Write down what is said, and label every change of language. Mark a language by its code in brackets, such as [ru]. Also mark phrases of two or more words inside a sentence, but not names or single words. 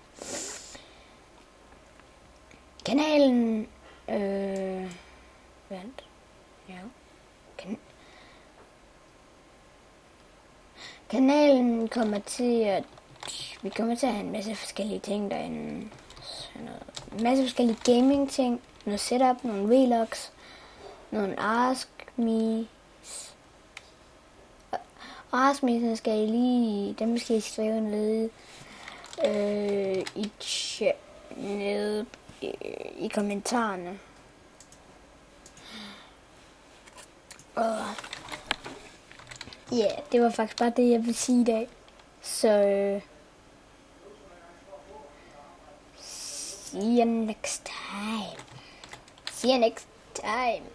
[da] Kanalen, vent, ja, kanalen kommer til at, vi kommer til at have en masse forskellige ting derinde. En masse forskellige gaming ting, noget setup, nogle vlogs, nogle [en] ask me. Ask me, [da] skal I lige, dem skal I skrive nede i chat, nede i kommentarerne. Og ja, det var faktisk bare det, jeg ville sige i dag. [en] Så see you next time. See you next time.